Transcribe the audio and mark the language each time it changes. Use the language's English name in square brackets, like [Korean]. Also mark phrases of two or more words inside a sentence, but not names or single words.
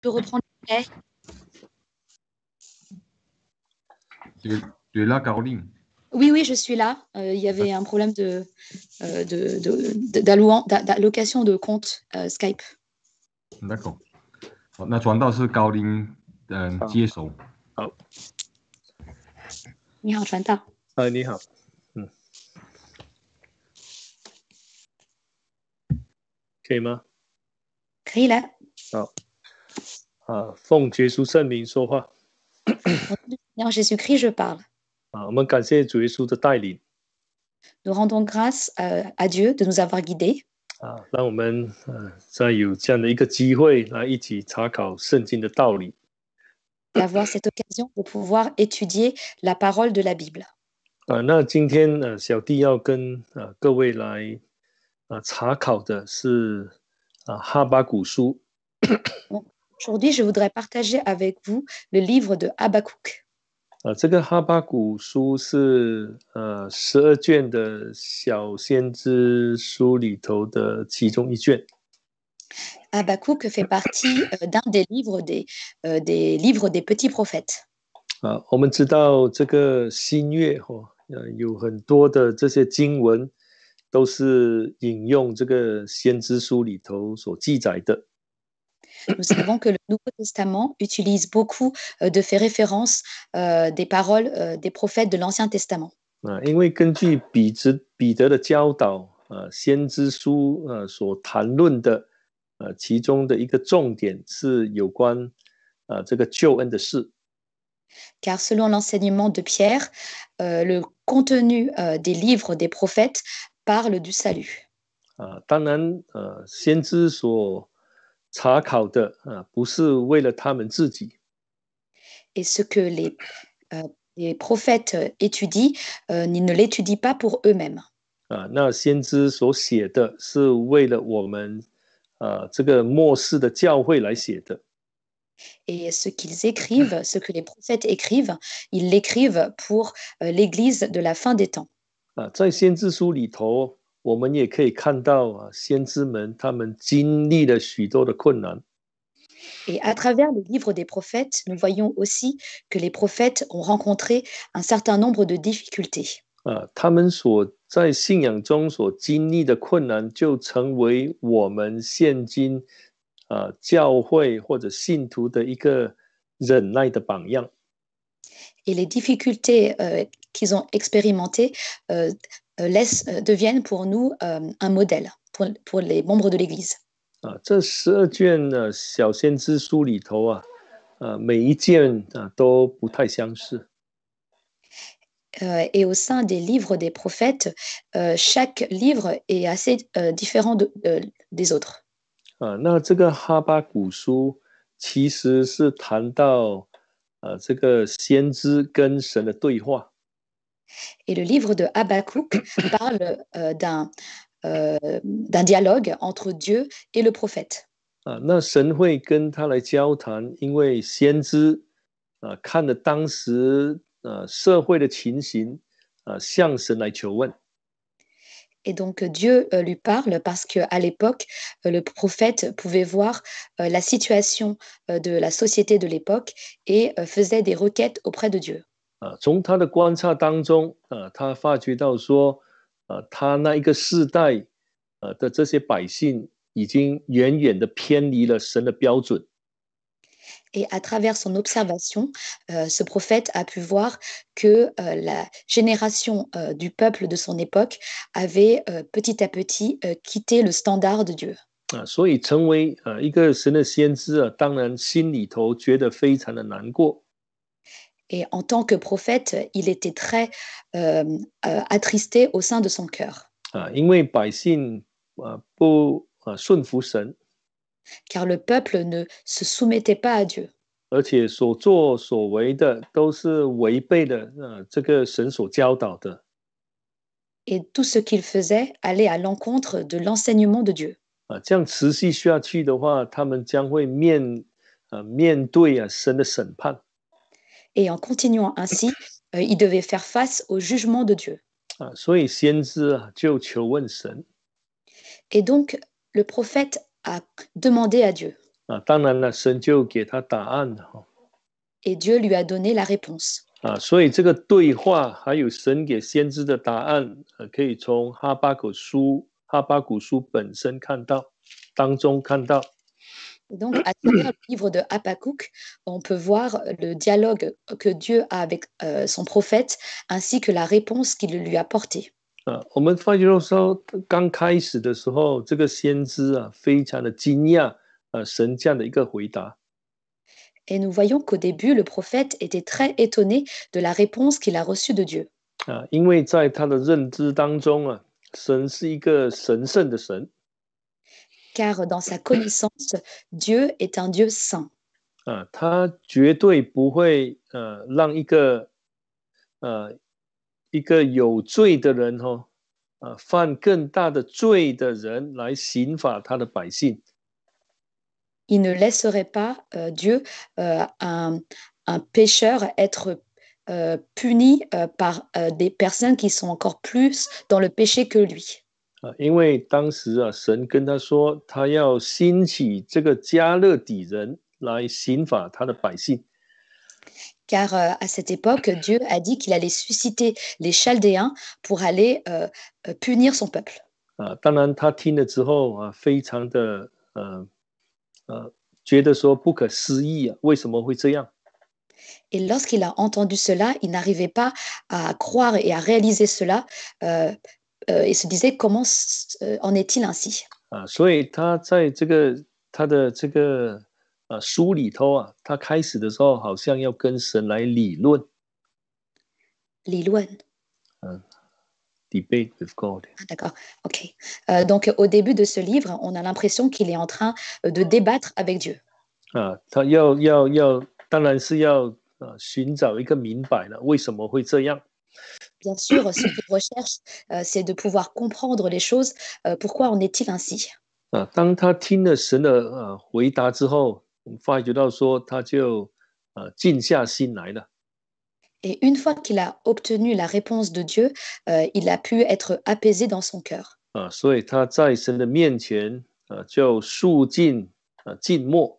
[French] peux reprendre le relais. Tu es là, Caroline? Oui, je suis là. Il y avait un problème d'allocation de compte Skype. D'accord. [Chinese] 那传道是高林接手。好，你好，传道。你好，可以吗？可以了。好，奉耶稣圣名说话。 [French] En Jésus-Christ, je parle. [Chinese] 我们感谢主耶稣的带领。 [French] Nous rendons grâce à Dieu de nous avoir guidés. [Chinese] 让我们再有这样的一个机会来一起查考圣经的道理。 [French] D'avoir cette occasion de pouvoir étudier la parole de la Bible. [Chinese] 那今天小弟要跟各位来查考的是哈巴谷书。 [French] Aujourd'hui, je voudrais partager avec vous le livre de Habakkuk. [Chinese] 这个哈巴谷书是12卷的小先知书里头的其中一卷。 [French] Habakkuk fait partie d'un des livres des petits prophètes. [Chinese] 我们知道这个新约有很多的这些经文都是引用这个先知书里头所记载的。 [French] Nous savons que le Nouveau Testament utilise beaucoup de fait référence des paroles des prophètes de l'Ancien Testament. [Chinese] 因为根据彼得的教导，先知书所谈论的其中的一个重点是有关这个救恩的事。 [French] Car selon l'enseignement de Pierre, le contenu des livres des prophètes parle du salut. [Chinese] 当然，先知所查考的不是为了他们自己。 [French] Et ce que les prophètes étudient, ils ne l'étudient pas pour eux-mêmes. [Chinese] 那先知所写的是为了我们这个末世的教会来写的。 [French] Et ce qu'ils écrivent, ce que les prophètes écrivent, ils l'écrivent pour l'Église de la fin des temps. [Chinese] 在先知书里头，我们也可以看到先知们他们经历了许多的困难。 [French] Et à travers le livre des prophètes, nous voyons aussi que les prophètes ont rencontré un certain nombre de difficultés. [Chinese] 他们所在信仰中所经历的困难，就成为我们现今教会或者信徒的一个忍耐的榜样。 [French] Et les difficultés qu'ils ont expérimentées deviennent pour nous un modèle pour les membres de l'Église. [Chinese] 这12卷小先知书里头每一卷都不太相似。 [French] Et au sein des livres des prophètes, chaque livre est assez différent des autres. [Chinese] 那这个哈巴谷书其实是谈到这个先知跟神的对话。 [French] Et le livre de Habakkuk parle d'un dialogue entre Dieu et le prophète. [Chinese] 那神会跟他来交谈，因为先知看了当时社会的情形，向神来求问。 [French] Et donc Dieu lui parle parce qu'à l'époque, le prophète pouvait voir la situation de la société de l'époque et faisait des requêtes auprès de Dieu. [Chinese] 从他的观察当中，他发觉到说，他那一个世代的这些百姓已经远远的偏离了神的标准。 [French] Et à travers son observation, ce prophète a pu voir que la génération du peuple de son époque avait petit à petit quitté le standard de Dieu. [Chinese] 所以成为一个神的先知当然心里头觉得非常的难过。 [French] Et en tant que prophète, il était très attristé au sein de son cœur. [Chinese] 因为百姓不顺服神。 [French] Car le peuple ne se soumettait pas à Dieu. [Chinese] 而且所作所为的都是违背了这个神所教导的。 [French] Et tout ce qu'il faisait allait à l'encontre de l'enseignement de Dieu. [Chinese] 这样持续下去的话，他们将会面对神的审判。 [French] Et en continuant ainsi, il devait faire face au jugement de Dieu. [Chinese] 所以先知就求问神。 [French] Et donc, le prophète a demandé à Dieu. [Chinese] 当然了，神就给他答案了。 [French] Et Dieu lui a donné la réponse. [Chinese] 所以这个对话还有神给先知的答案，可以从哈巴谷书本身当中看到。 [French] Et donc, à travers le livre de Habakkuk, on peut voir le dialogue que Dieu a avec son prophète, ainsi que la réponse qu'il lui a portée. [Chinese] 我们发觉到说，刚开始的时候，这个先知非常的惊讶，神这样的一个回答。 [French] Et nous voyons qu'au début, le prophète était très étonné de la réponse qu'il a reçue de Dieu. [Chinese] 因为在他的认知当中神是一个神圣的神。 [French] Car dans sa connaissance, Dieu est un Dieu saint. [Chinese] 他绝对不会让一个有罪的人犯更大的罪的人来刑罚他的百姓。 [French] Il ne laisserait pas Dieu un pécheur être puni par des personnes qui sont encore plus dans le péché que lui. [Chinese] 因为当时神跟他说，他要兴起这个加勒底人来刑罚他的百姓。 [French] Car à cette époque, Dieu a dit qu'il allait susciter les Chaldéens pour aller punir son peuple. [Chinese] 当然他听了之后非常的觉得说不可思议为什么会这样？ [French] Et lorsqu'il a entendu cela, il n'arrivait pas à croire et à réaliser cela et se disait comment en est-il ainsi? [Chinese] 所以他在他的这个书里头他开始的时候好像要跟神来理论。理论。 [English] Debate with God. [French] D'accord, ok. Donc au début de ce livre, on a l'impression qu'il est en train de débattre avec Dieu. [Chinese] 他当然是要寻找一个明白了，为什么会这样？ [French] Bien sûr, ce qu'il recherche, c'est de pouvoir comprendre les choses. Pourquoi en est-il ainsi? [Chinese] 当他听了神的回答之后，我们发觉到说，他就静下心来了。 [French] Et une fois qu'il a obtenu la réponse de Dieu, il a pu être apaisé dans son cœur. [Chinese] 所以他在神的面前就肃静静默。